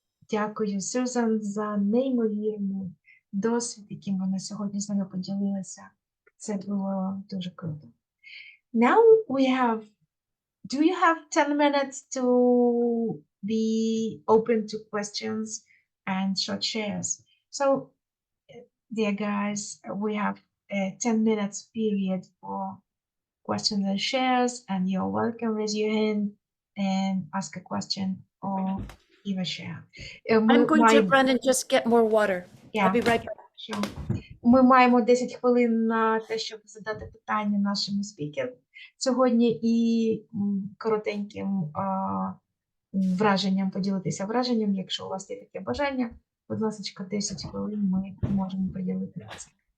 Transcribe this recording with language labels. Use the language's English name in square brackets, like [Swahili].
[Ukrainian] Дякую, Сюзан, за неймовірний досвід, яким вона сьогодні з нами поділилася. Це було дуже круто. [English] Now we have, do you have 10 minutes to be open to questions and short shares? So, dear guys, we have a 10 minutes period for questions and shares, and you're welcome, raise your hand and ask a question or give a share. I'm going to run and just get more water. Yeah. I'll be right back. [Ukrainian] Що ми маємо 10 хвилин на те, щоб задати питання нашому спікеру сьогодні і коротеньким враженням, поділитися враженням. Якщо у вас є таке бажання, будь ласка, 10 хвилин ми можемо поділити це.